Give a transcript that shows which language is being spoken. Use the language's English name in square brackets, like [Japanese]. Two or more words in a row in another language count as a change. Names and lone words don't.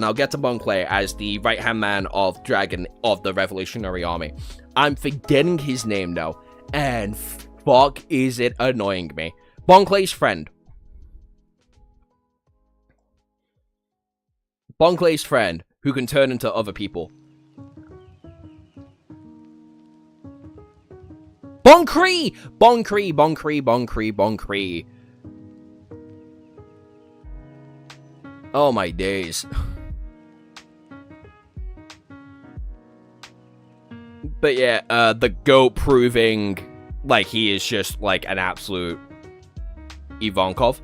[English] I'll get to Bon Clay as the right-hand man of Dragon of the Revolutionary Army. I'm forgetting his name now, and fuck is it annoying me. Bon Clay's friend. Bon Clay's friend, who can turn into other people. Bon Cree! Bon Cree, Bon Cree, Bon Cree, Bon Cree. Oh my days. But yeah, the GOAT proving like he is just like an absolute Ivankov.